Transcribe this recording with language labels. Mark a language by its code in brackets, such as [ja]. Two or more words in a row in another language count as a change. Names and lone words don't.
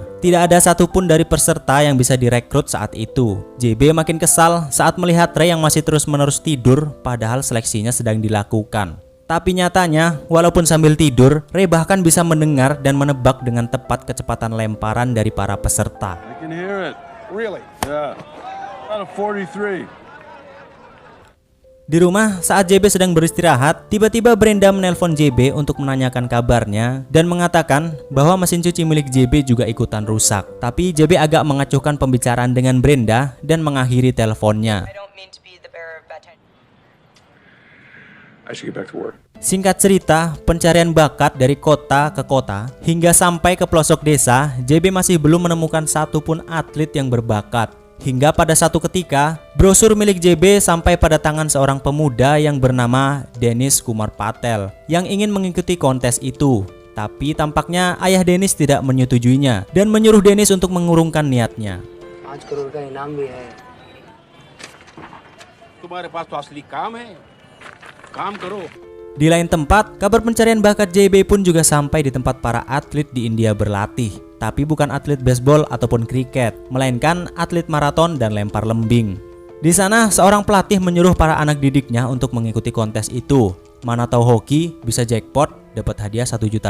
[id] Tidak ada satupun dari peserta yang bisa direkrut saat itu. JB makin kesal saat melihat Ray yang masih terus-menerus tidur padahal seleksinya sedang dilakukan. Tapi nyatanya, walaupun sambil tidur, Ray bahkan bisa mendengar dan menebak dengan tepat kecepatan lemparan dari para peserta. [en] I can hear it. Really? Yeah. About a 43. [id] Di rumah, saat JB sedang beristirahat, tiba-tiba Brenda menelpon JB untuk menanyakan kabarnya dan mengatakan bahwa mesin cuci milik JB juga ikutan rusak. Tapi JB agak mengacuhkan pembicaraan dengan Brenda dan mengakhiri teleponnya. [en] I should get back to work. [id] Singkat cerita, pencarian bakat dari kota ke kota hingga sampai ke pelosok desa, JB masih belum menemukan satupun atlet yang berbakat. Hingga pada satu ketika, brosur milik JB sampai pada tangan seorang pemuda yang bernama Dennis Kumar Patel yang ingin mengikuti kontes itu. Tapi tampaknya ayah Dennis tidak menyetujuinya dan menyuruh Dennis untuk mengurungkan niatnya. [hi] 5 करोड़ का इनाम भी है. तुम्हारे पास तो असली काम है, काम करो. [id] Di lain tempat, kabar pencarian bakat JB pun juga sampai di tempat para atlet di India berlatih. Tapi bukan atlet baseball ataupun kriket, melainkan atlet maraton dan lempar lembing. Di sana, seorang pelatih menyuruh para anak didiknya untuk mengikuti kontes itu. Mana tahu hoki bisa jackpot dapat hadiah $1 juta.